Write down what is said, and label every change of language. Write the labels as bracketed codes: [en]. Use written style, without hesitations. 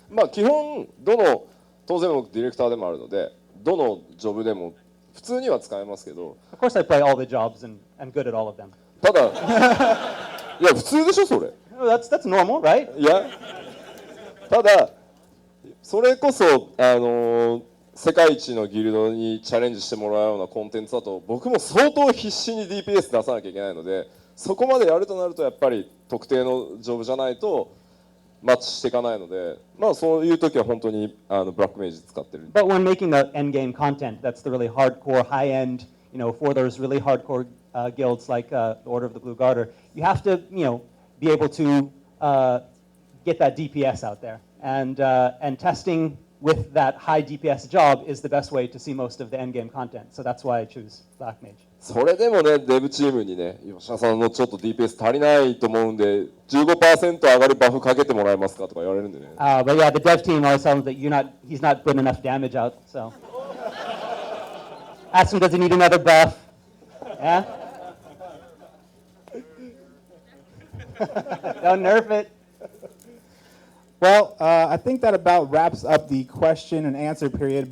[ja] まあ基本当然僕ディレクターでもあるのでどのジョブでも普通には使えますけど。 [en] Of course, I play all the jobs and good at all of them. [ja] ただいや普通でしょそれ。 [en] That's normal, right? [ja] いやただそれこそ世界一のギルドにチャレンジしてもらうようなコンテンツだと僕も相当必死に DPS 出さなきゃいけないのでそこまでやるとなるとやっぱり特定のジョブじゃないとマッチしていかないのでまあそういう時は本当にブラックメイジ使ってる。 [en] But when making the end game content, that's the really hardcore, high end, for those really hardcore guilds like the Order of the Blue Garter, you have to, be able to get that DPS out there. And testing with that high DPS job is the best way to see most of the endgame content. So that's why I choose Black Mage. [ja] それでもね、デブチームにね、吉田さんのちょっと DPS 足りないと思うんで、15% 上がるバフかけてもらえますかとか言われるんでね。 [en] But yeah, the dev team always tells him that he's not putting enough damage out. So ask him, does he need another buff? Yeah. Don't nerf it. Well, I think that about wraps up the question and answer period.